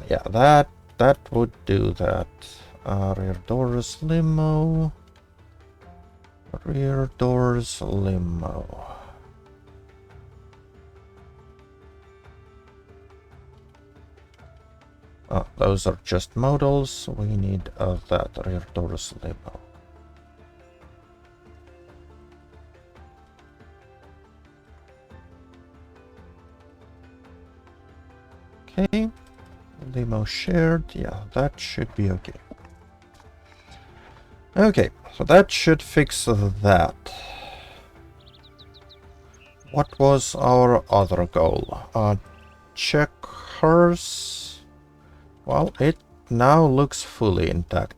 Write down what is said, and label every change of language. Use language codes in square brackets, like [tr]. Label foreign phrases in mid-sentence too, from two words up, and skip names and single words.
[en] Yeah, that would do that. Rear doors limo. Rear doors limo. Those are just modals. We need that rear doors limo. Okay, limo shared. Yeah, that should be okay. Okay, so that should fix that. What was our other goal? Check hearse. Well, it now looks fully intact.